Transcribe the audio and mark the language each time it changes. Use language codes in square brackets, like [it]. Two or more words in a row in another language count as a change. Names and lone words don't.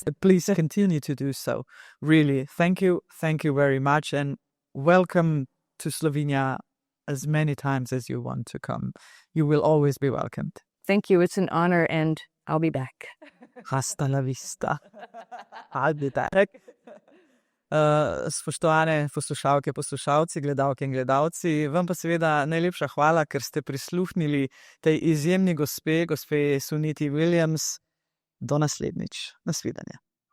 [en] Please continue to do so. Really, thank you. Thank you very much. And welcome to Slovenia as many times as you want to come. You will always be welcomed. Thank you. It's an honor, and I'll be back. [es] Hasta la vista. [en] I'll be back. [sl] Spoštovane poslušalke, poslušalci, gledalke in gledalci, vam pa seveda najlepša hvala, ker ste prisluhnili tej izjemni gospe Suniti Williams. Do naslednjič. Nasvidenje.